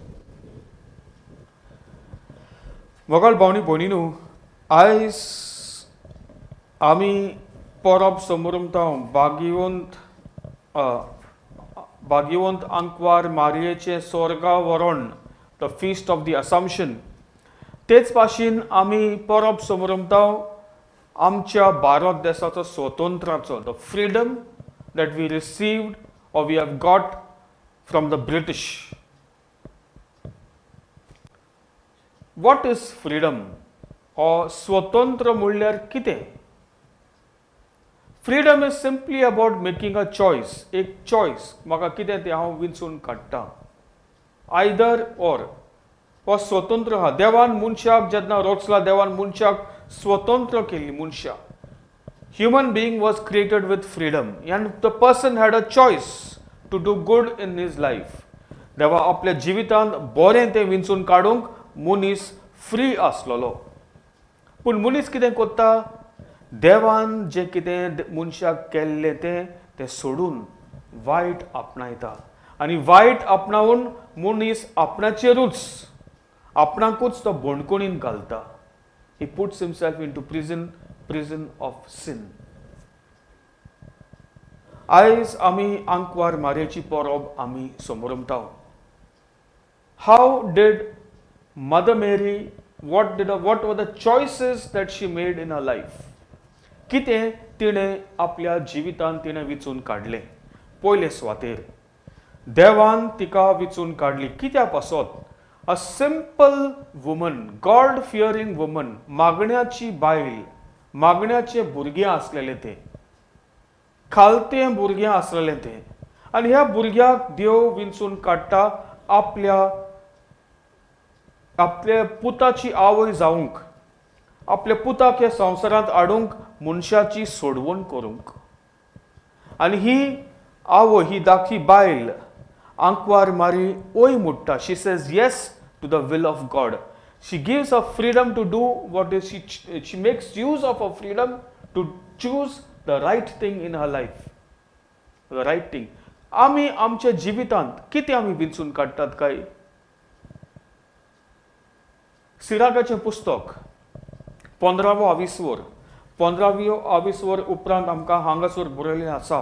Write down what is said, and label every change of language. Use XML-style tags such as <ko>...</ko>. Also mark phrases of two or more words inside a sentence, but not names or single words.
<kok>मोगाळ भावनी भयणीनो, आयज आमी परब समोरमतांव भाग्यवंत आंकवार मारयेचें स्वर्गा व्हरोन</kok> <en>the feast of the assumption.</en> <kok>तेच भाशेन आमी परब समोरमतांव आमच्या भारत देशाचो स्वतंत्राचो</kok> <en>the freedom that we received or we have got from the British. What is freedom?</en> <kok>or स्वतंत्र म्हणल्यार कितें?</kok> <en>Freedom is simply about making a choice.</en> <kok>एक चॉयस, म्हाका कितें तें हांव विंचून काडटा.</kok> <en>either or</en> <kok>हो स्वतंत्र आहा. देवान मनशाक जेन्ना रचला, देवान मनशाक स्वतंत्र केल्ली मनशाक.</kok> <en>human being was created with freedom and the person had a choice to do good in his life.</en> <kok>देवा आपल्या जिवितांत बरें तें विंचून काडूंक मनीस फ्री आसलोलो. पूण मनीस कितें करता? देवान जें कितें मनशाक केल्लें तें सोडून वायट आपणायता. आनी वायट आपणावून मनीस आपणाकूच तो बंडखणीन घालता.</kok> <en>he puts himself into prison of sin.</en> <kok>आयज आमी आंकवार मारयेची परब आमी समोरमताव.</kok> <en>how did Mother Mary, what were the choices that she made in her life?</en> <kok>कितें तिणें आपल्या जिवितांत तिणें विचून काडलें. पयले सुवातेर देवान तिका विचून काडली. कित्या पासत?</kok> <en>a simple woman, God fearing woman,</en> <kok>मागण्याची बायल, मागण्याचे भुरगें आसलेलें तें, खालतें भुरगें आसलेलें तें, आनी ह्या भुरग्याक देव विंचून काडटा आपल्या पुताची आवय जावंक, आपल्या पुताक ह्या संवसारांत हाडूंक, मनशाची सोडवण करूंक. आनी ही आवय, ही धाकटी बायल आंकवार मारी ओय मुट्टा.</kok> <en>She says yes to the will of God. She gives a freedom to do what is she makes use of a freedom to choose the right thing in her life, the right thing.</en> <kok>आमी आमच्या जिवितांत कितें आमी विंचून काडटात काय? सिराकाचें पुस्तक 15व आविसवर, 15वी आविसवर उपरांत आमकां हांगासर बरयलें आसा.</kok>